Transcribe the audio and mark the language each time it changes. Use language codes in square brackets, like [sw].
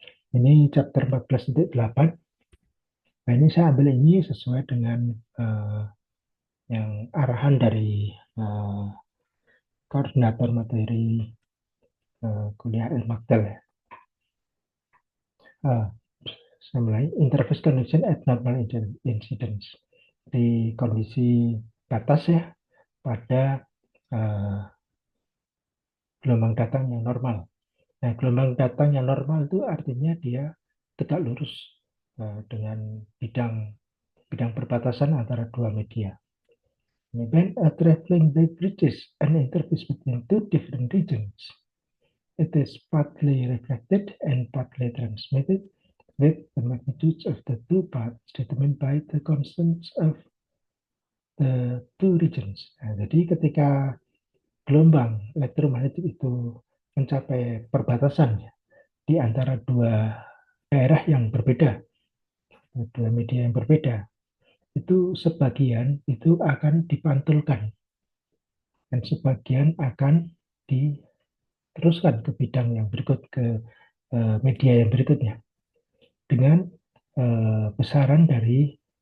[id] Ini chapter 14.8. Nah, ini saya ambil ini sesuai dengan yang arahan dari koordinator materi kuliah L-Maktel ya. Saya mulai. [en] Interface condition at normal incidence. [id] Di kondisi batas ya, pada gelombang datang yang normal. Nah, gelombang datang yang normal itu artinya dia tegak lurus dengan bidang perbatasan antara dua media. [en] When a traveling wave reaches an interface between two different regions, it is partly reflected and partly transmitted with the magnitudes of the two parts determined by the constants of the two regions. [id] Nah, jadi ketika gelombang elektromagnetik itu mencapai perbatasan ya, di antara dua daerah yang berbeda, dua media yang berbeda, itu sebagian itu akan dipantulkan dan sebagian akan diteruskan ke bidang yang berikut, ke media yang berikutnya dengan besaran dari